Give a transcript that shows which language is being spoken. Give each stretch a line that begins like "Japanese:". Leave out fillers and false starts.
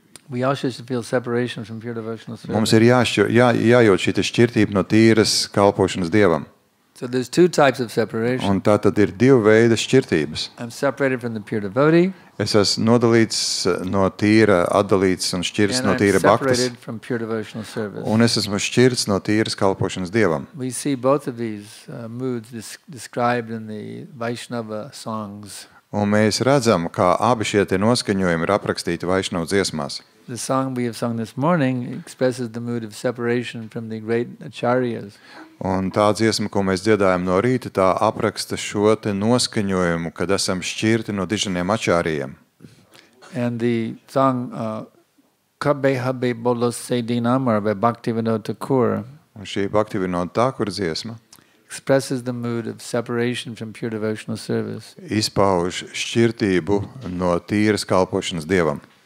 English: We also should feel separation from pure devotional
Latvian: Mums
English: service.
Latvian: ir jājūt šī šķirtība no tīras kalpošanas Dievam.
English: So there's two types of separation.
Latvian: Un tā tad ir divu veidu šķirtības.
English: I'm separated from the pure devotee,
Latvian: Es esmu nodalīts no tīra, atdalīts un šķirts
English: and
Latvian: no
English: I'm
Latvian: tīra bhaktas.
English: separated from pure devotional service.
Latvian: Un es esmu šķirts no tīras kalpošanas Dievam.
English: We see both of these moods described in the Vaishnava songs.
Latvian: Un mēs redzam, kā abi šie te noskaņojumi ir aprakstīti Vaišnava dziesmās.
English: The song we have sung this morning expresses the mood of separation from the great acharyas.
Latvian: Un tā dziesma, ko mēs dziedājam no rīta, tā apraksta šo te noskaņojumu, kad esam šķirti no diženiem ačārījiem.
English: And the song Kabbe Habbe Bolo Sedinamar by Bhaktivinoda Thakur
Latvian: Un šī Bhaktivinoda Thakur dziesma
English: expresses the mood of separation from pure devotional service.
Latvian: izpauž šķirtību no tīras kalpošanas Dievam.